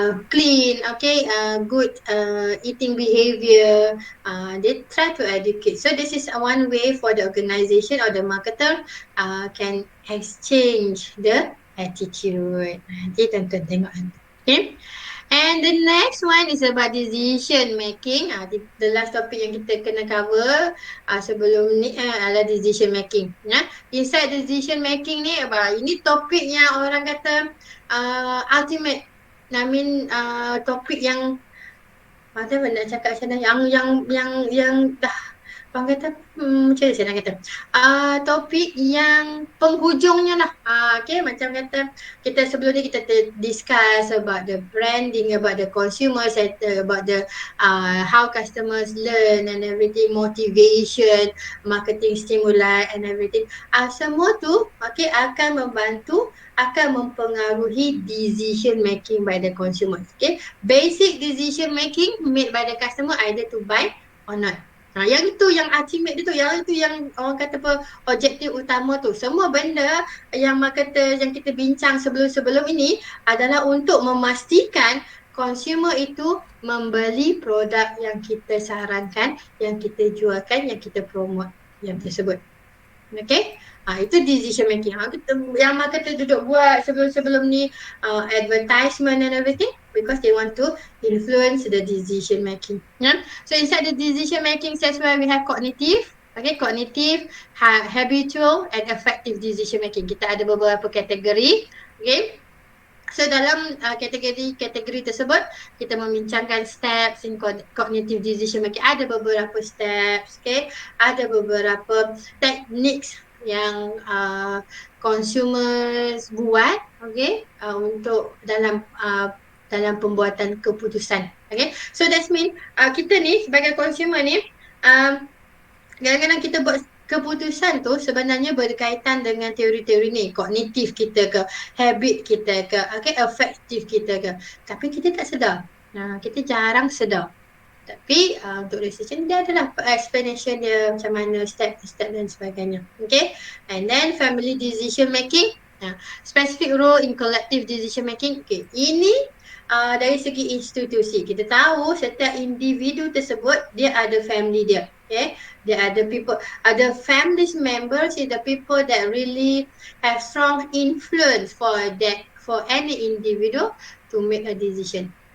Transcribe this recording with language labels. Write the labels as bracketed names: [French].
[English] clean, okay, good eating behavior. They try to educate. So this is one way for the organization or the marketer can exchange the attitude. [Malay] Nanti tonton tengok nanti. [English] Okay. And the next one is about decision making. The last topic [Malay] yang kita kena cover sebelum ni adalah decision making. Inside decision making ni, ini topik yang orang kata ultimate. I mean topik yang macam mana nak cakap macam mana yang dah orang kata macam mana saya nak kata topik yang penghujungnya lah. [English] Okay, [Malay] macam kata kita sebelum ni kita [English] discuss about the branding, about the consumer sector, about the how customers learn and everything, motivation, marketing stimuli and everything. [Malay] Semua tu okay akan membantu, akan mempengaruhi decision making [English] by the consumer. Okay, basic decision making made by the customer either to buy or not. [Malay] Yang itu yang ultimate dia tu, yang itu yang orang kata apa, objektif utama tu. Semua benda yang marketer yang kita bincang sebelum-sebelum ini adalah untuk memastikan consumer itu membeli produk yang kita sarankan, yang kita jualkan, yang kita promote yang tersebut. Okay, itu decision making. Yang marketer duduk buat sebelum-sebelum ni [English] advertisement and everything because they want to influence the decision making. So inside the decision making that's where we have cognitive. Okay, cognitive, habitual and effective decision making. [Malay] Kita ada beberapa kategori. Okay. So dalam kategori tersebut kita membincangkan [English] steps in cognitive decision making. [Malay] Ada beberapa steps, okay? Ada beberapa techniques yang consumers buat, okay? Untuk dalam pembuatan keputusan. Okay? [English] So that's mean [Malay] kita ni sebagai consumer ni kadang-kadang kita buat keputusan tu sebenarnya berkaitan dengan teori-teori ni, kognitif kita ke, habit kita ke, okay, affective kita ke. Tapi kita tak sedar. Kita jarang sedar. Tapi untuk decision dia adalah explanation dia macam mana step-step dan sebagainya. Okay. [English] And then family decision making. Specific role in collective decision making. Okay. [Malay] Ini dari segi institusi. Kita tahu setiap individu tersebut dia ada family dia. Okay. [English] There are the people, the families members is the people that really have strong influence for any individual to make a decision.